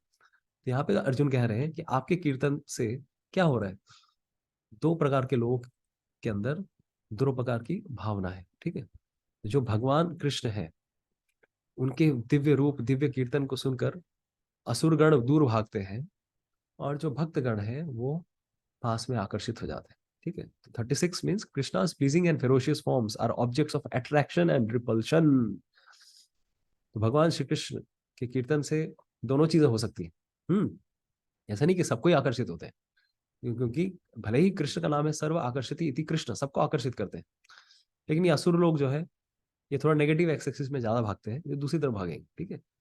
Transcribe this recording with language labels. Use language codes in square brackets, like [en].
[hi] तो यहाँ पे अर्जुन कह रहे हैं कि आपके कीर्तन से क्या हो रहा है, दो प्रकार के लोगों के अंदर दो प्रकार की भावना है, ठीक है। जो भगवान कृष्ण है उनके दिव्य रूप दिव्य कीर्तन को सुनकर असुरगण दूर भागते हैं, और जो भक्तगण है वो पास में आकर्षित हो जाते हैं, ठीक है। [en] 36 means Krishna's pleasing and ferocious forms are objects of attraction and repulsion। [hi] तो भगवान श्री कृष्ण के कीर्तन से दोनों चीजें हो सकती हैं। ऐसा नहीं कि सबको ही आकर्षित होते हैं, क्योंकि भले ही कृष्ण का नाम है सर्व आकर्षित इति कृष्ण, सबको आकर्षित करते हैं, लेकिन ये असुर लोग जो है ये थोड़ा नेगेटिव एक्सेसिस में ज्यादा भागते हैं, ये दूसरी तरफ भागेंगे, ठीक है।